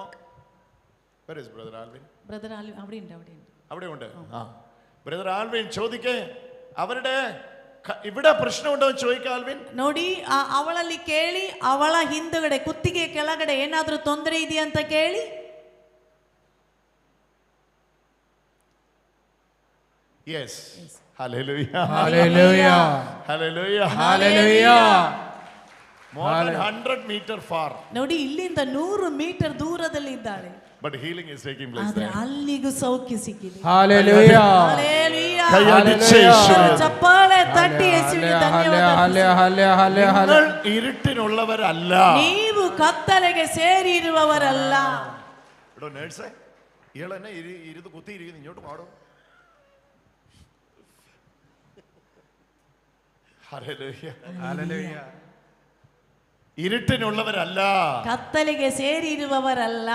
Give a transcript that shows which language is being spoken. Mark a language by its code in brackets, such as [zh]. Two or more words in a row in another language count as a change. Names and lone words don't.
[en] Where is brother Alvin? [ml] ബ്രദർ ആൽവിൻ അവിടെ ഉണ്ട്. ബ്രദർ ആൽവിൻ ചോദിക്കേ, അവരുടെ ഇവിടെ പ്രശ്നമുണ്ടോ എന്ന് ചോദിക്കാം. ആൽവിൻ, [kn] ನೋಡಿ, ಅವಳಲ್ಲಿ ಕೇಳಿ, ಅವಳ ಹಿಂದುಗಡೆ ಕುತ್ತಿಗೆ ಕೆಳಗಡೆ ಏನಾದ್ರೂ ತೊಂದರೆ ಇದೆಯಾ ಅಂತ ಕೇಳಿ. [en] Yes. Hallelujah. Hallelujah. Hallelujah. Hallelujah. More than 100 meters far. [kn] ನೋಡಿ, ಇಲ್ಲಿಂದ 100 ಮೀಟರ್ ದೂರದಲ್ಲಿ ಇದ್ದಾಳೆ. [en] But healing is taking place [kn] ಆದ್ರೆ [en] there. [kn] ಅಲ್ಲಿಗೂ ಸೌಖ್ಯ ಸಿಕ್ಕಿದೆ. [en] Hallelujah. Hallelujah. [kn] ചപ്പാളെ ತಟ್ಟಿ ಯೇಸುವಿಗೆ ಧನ್ಯವಾದ. [ml] നിങ്ങൾ ഇരുട്ടിനുള്ളവരല്ല. [kn] ನೀವು ಕತ್ತಲೆಗೆ ಸೇರಿರುವವರಲ್ಲ. [ml] എടോ നേഴ്സേ, ഇയാളെന്നെ ഇരുന്ന് കുത്തിയിരിക്കുന്നു, ഇങ്ങോട്ട് പാടോ. [en] Hallelujah. Hallelujah. [ml] ഇരുട്ടിനുള്ളവരല്ല, [kn] കത്തലിಗೆ ಸೇರಿರುವವರಲ್ಲ.